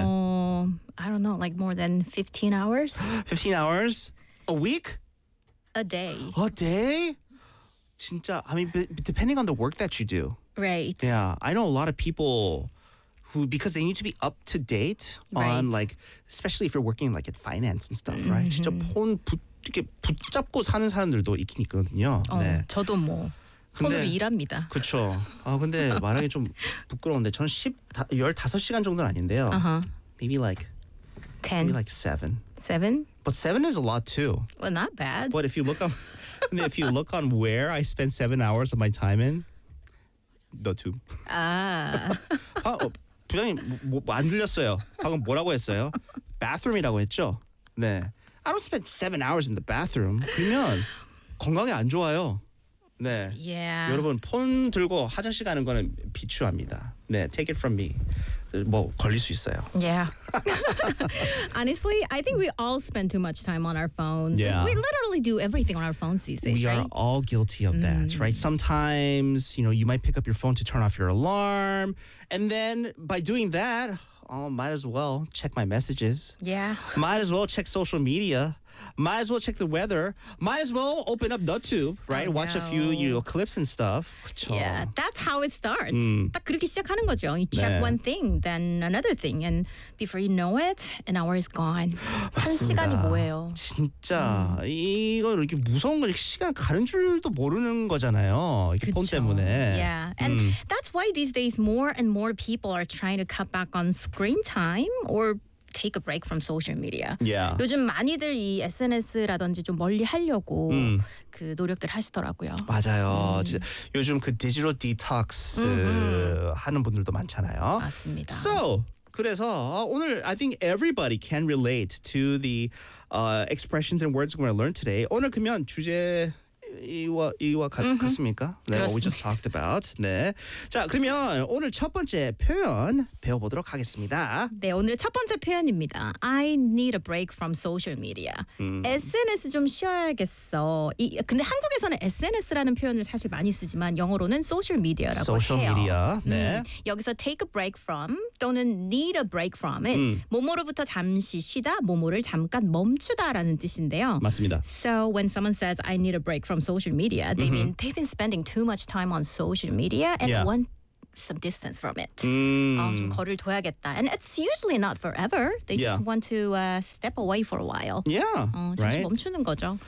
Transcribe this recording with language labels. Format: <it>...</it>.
<en>I don't know, like more than 15 hours? 15 hours? A week? A day. A day? 진짜, I mean, depending on the work that you do. Right. Yeah, I know a lot of people who, because they need to be up to date right. on like, especially if you're working like in finance and stuff, mm-hmm. right?</en> <ko>진짜 폰 이렇게 붙잡고 사는 사람들도 있긴 있거든요. 어, 네. 저도 뭐 폰으로 일합니다. 그렇죠. 아 근데 말하기 좀 부끄러운데 저는 15시간 정도는 아닌데요. Uh-huh.</ko> <en>Maybe like 10. Maybe like 7. 7? But 7 is a lot too. Well, not bad. But if you look on, I mean, if you look on where I spend 7 hours of my time in, YouTube. 아.</en> <ko>아, 부장님 뭐 안 들렸어요. 방금 뭐라고 했어요? Bathroom이라고 했죠? 네.</ko> <en>I don't spend 7 hours in the bathroom.</en> <ko>그러면 건강에 안 좋아요. 네.</ko> <en>Yeah.</en> <ko>여러분 폰 들고 화장실 가는 거는 비추합니다. 네,</ko> <en>take it from me.</en> <ko>뭐 걸릴 수 있어요.</ko> <en>Yeah. Honestly, I think we all spend too much time on our phones. Yeah. We literally do everything on our phones these days, we right? We are all guilty of that, mm. right? Sometimes, you know, you might pick up your phone to turn off your alarm. And then by doing that, oh, might as well check my messages. Yeah. Might as well check social media. Might as well check the weather. Might as well open up YouTube, right? Watch a few, you know, clips and stuff.</en> <ko>그쵸?</ko> <en>Yeah, that's how it starts. Mm.</en> <ko>딱 그렇게 시작하는 거죠.</ko> <en>You check 네. one thing, then another thing. And before you know it, an hour is gone.</en> <ko>한 시간이 뭐예요? 진짜. 이거 이렇게 무서운 거 시간 가는 줄도 모르는 거잖아요. 이렇게 폰 때문에.</ko> <en>Yeah, and that's why these days more and more people are trying to cut back on screen time or take a break from social media. Yeah.</en> <ko>요즘 많이들 이 SNS라든지 좀 멀리 하려고 그 노력들 하시더라고요. 맞아요. 요즘 그 디지털 디톡스 하는 분들도 많잖아요. 맞습니다.</ko> <en>So,</en> <ko>그래서 오늘</ko> <en>I think everybody can relate to the expressions and words we're going to learn today.</en> <ko>오늘 그러면 주제 이와 같습니까? Mm-hmm.</ko> <en>네, what we just talked about. 네.</en> <ko>자, 그러면 오늘 첫 번째 표현 배워보도록 하겠습니다. 네, 오늘 첫 번째 표현입니다.</ko> <en>I need a break from social media.</en> <ko>SNS 좀 쉬어야겠어. 이, 근데 한국에서는 SNS라는 표현을 사실 많이 쓰지만 영어로는 social media라고 해요.</ko> <en>Social media. 네. 여기서 take a break from 또는 need a break from it.</en> <ko>뭐뭐로부터 잠시 쉬다, 뭐뭐를 잠깐 멈추다라는 뜻인데요. 맞습니다.</ko> <en>So when someone says I need a break from social media, they mean they've been spending too much time on social media and want some distance from it.</en> <ko>좀 거리를 둬야겠다.</ko> <en>And it's usually not forever. They just want to step away for a while. Yeah.</en> <ko>잠시 멈추는 거죠.</ko>